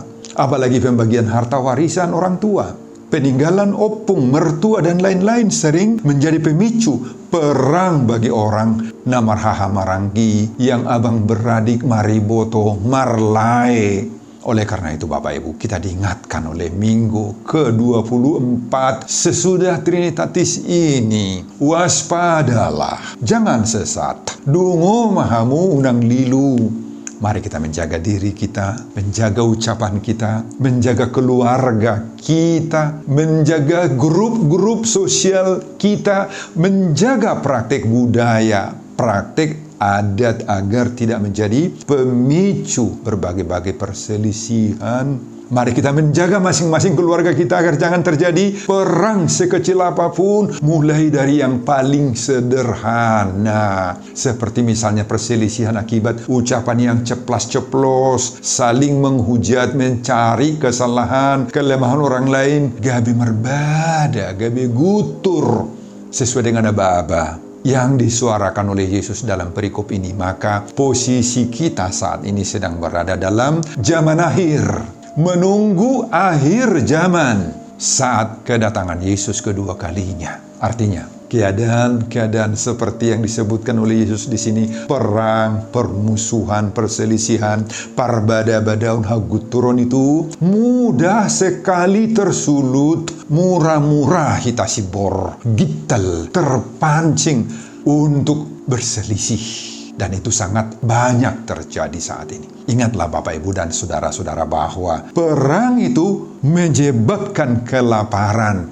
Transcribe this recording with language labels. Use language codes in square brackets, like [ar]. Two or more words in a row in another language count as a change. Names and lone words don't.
[id] Apalagi pembagian harta warisan orang tua, peninggalan opung, mertua, dan lain-lain sering menjadi pemicu perang bagi orang [bbc] namarhaha marangi [id] yang abang beradik [bbc] mariboto marlae. [id] Oleh karena itu Bapak Ibu, kita diingatkan oleh Minggu ke-24 sesudah Trinitatis ini, waspadalah, jangan sesat, [bbc] dungo mahamu unang lilu. [id] Mari kita menjaga diri kita, menjaga ucapan kita, menjaga keluarga kita, menjaga grup-grup sosial kita, menjaga praktik budaya, praktik adat agar tidak menjadi pemicu berbagai-bagai perselisihan. Mari kita menjaga masing-masing keluarga kita agar jangan terjadi perang sekecil apapun, mulai dari yang paling sederhana. Seperti misalnya perselisihan akibat ucapan yang ceplas-ceplos, saling menghujat, mencari kesalahan, kelemahan orang lain, [bbc] gabe merbada, gabe gutur, [id] sesuai dengan aba-aba yang disuarakan oleh Yesus dalam perikop ini. Maka posisi kita saat ini sedang berada dalam zaman akhir, menunggu akhir zaman saat kedatangan Yesus kedua kalinya. Artinya, keadaan-keadaan seperti yang disebutkan oleh Yesus di sini, perang, permusuhan, perselisihan, [bbc] parbada-badaun haguturon [id] itu mudah sekali tersulut, murah-murah hitasibor, gital, terpancing untuk berselisih. Dan itu sangat banyak terjadi saat ini. Ingatlah Bapak, Ibu, dan saudara-saudara bahwa perang itu menyebabkan kelaparan.